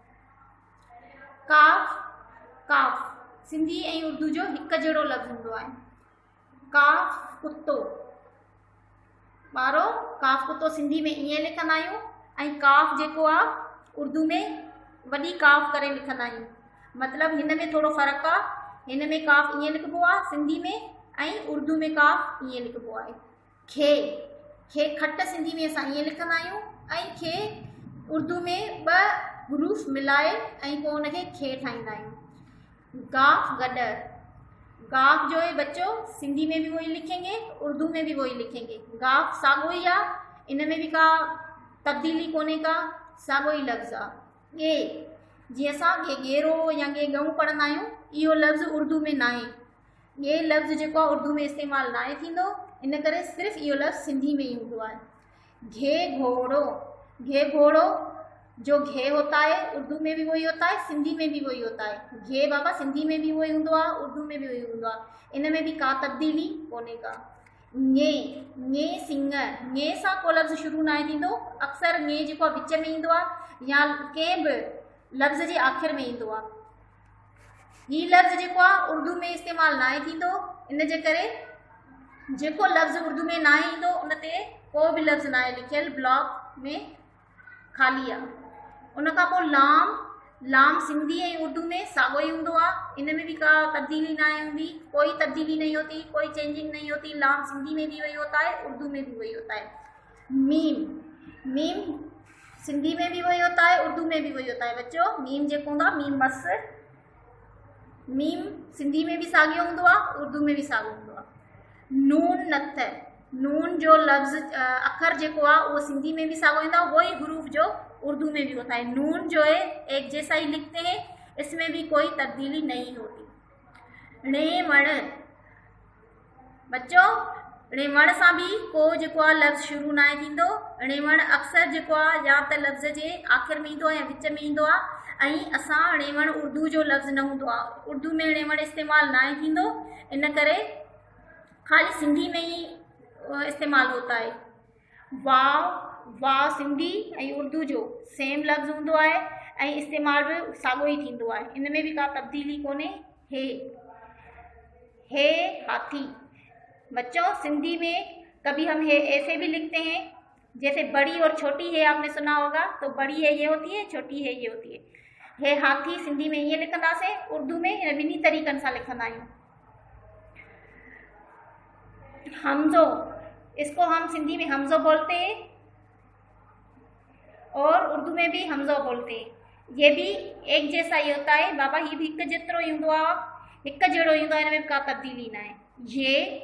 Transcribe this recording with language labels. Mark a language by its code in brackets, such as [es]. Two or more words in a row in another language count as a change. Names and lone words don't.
[sd] काफ काफ सिंधी ऐं उर्दू जो हिकु जहिड़ो लफ़्ज़ हूंदो आहे। काफ कुत्तो, ॿारो काफ कुत्तो सिंधी में ईअं लिखंदा आहियूं ऐं काफ जेको आहे उर्दू में वॾी काफ करे लिखंदा आहियूं। मतिलबु हिन में थोरो फ़र्क़ु आहे, हिन में काफ ईअं लिखबो आहे सिंधी में ऐं उर्दू में काफ ईअं लिखबो आहे। खे खट सिंधी में असां ईअं लिखंदा आहियूं ऐं खे उर्दू में ॿ हरूफ मिलाए ऐं पोइ हुनखे खे ठाहींदा आहियूं। [hi] गाफ गॾर, गाफ जो है बच्चों सिंधी में भी वही लिखेंगे, उर्दू में भी वही लिखेंगे। [sd] गाफ साॻियो ई आहे, इन में भी का तब्दीली कोन्हे का, साॻियो ई लफ़्ज़ आहे। गे जीअं असां गेरो या गेहूं पढ़ंदा आहियूं, इहो लफ़्ज़ उर्दू में न आहे। ये लफ़्ज़ जेको आहे उर्दू में इस्तेमालु न आहे थींदो, इन करे सिर्फ़ु इहो लफ़्ज़ सिंधी में ई हूंदो आहे। [hi] घे घोड़ो जो घे होता है उर्दू में भी वही होता है, सिंधी में भी वही होता है। [sd] घे बाबा सिंधी में भी वही हूंदो आहे, उर्दू में भी वही हूंदो आहे, इन में भी का तब्दीली कोन्हे का। ङे सिंग, ङे सां को लफ़्ज़ शुरू न आहे थींदो, अक्सर ङे जेको आहे विच में ईंदो आहे या कंहिं बि लफ़्ज़ जे आख़िर में ईंदो आहे। हीउ लफ़्ज़ जेको आहे उर्दू में इस्तेमालु न आहे थींदो, इन जे करे जेको लफ़्ज़ उर्दू में न आहे ईंदो उन ते को बि लफ़्ज़ न आहे लिखियलु, ब्लॉक में ख़ाली आहे। उन खां पोइ लाम सिंधी ऐं उर्दू में साॻियो ई हूंदो आहे, इन में भी का तब्दीली ना हूंदी, [hi] कोई तब्दीली नहीं होती, कोई चेंजिंग नहीं होती। लाम सिंधी में भी वही होता है, उर्दू में भी वही होता है। मीम सिंधी में भी वही होता है, उर्दू में भी वही होता है बच्चों। [sd] मीम जेको हूंदो आहे मीम मस, मीम सिंधी में भी साॻियो हूंदो आहे, उर्दू में भी साॻियो हूंदो आहे। नून नथ, नून जो लफ़्ज़ अखर जेको आहे उहो सिंधी में भी साॻियो ईंदो आहे, [hi] वही हरूफ जो उर्दू में भी होता है। नून जो है एक जैसा ही लिखते हैं, इसमें भी कोई तब्दीली नहीं होती। णेवण बच्चों, [sd] णेवण सां भी को जेको आहे लफ़्ज़ शुरू न आहे थींदो। णेवण अक्सर जेको आहे या त लफ़्ज़ जे आख़िर में ईंदो आहे या विच में ईंदो आहे, ऐं असां णेवण उर्दू जो लफ़्ज़ न हूंदो आहे, उर्दू में णेवण इस्तेमालु न आहे थींदो, इन करे ख़ाली सिंधी में [hi] ही इस्तेमालु होता है। [sd] वाह सिंधी ऐं उर्दू जो सेम लफ़्ज़ हूंदो आहे ऐं इस्तेमालु बि साॻियो ई थींदो आहे, इन में भी का तब्दीली कोन्हे। [hi] हे हाथी बच्चों, सिंधी में कभी हम हे ऐसे भी लिखते हैं, जैसे बड़ी और छोटी है आपने सुना होगा, तो बड़ी है ये होती है, छोटी है ये होती है। [sd] हे हाथी सिंधी में ये लिखंदासीं, उर्दू में हिन ॿिन्ही तरीक़नि सां लिखंदा आहियूं। हमज़ो, [hi] इसको हम सिंधी में हमज़ो बोलते हैं और उर्दू में भी हमज़ो बोलते हैं। ये भी एक जैसा ही होता है [sd] बाबा, ये भी हिक जेतिरो ही हूंदो आहे, हिक जहिड़ो ईंदो आहे, हिन में का तब्दीली न आहे।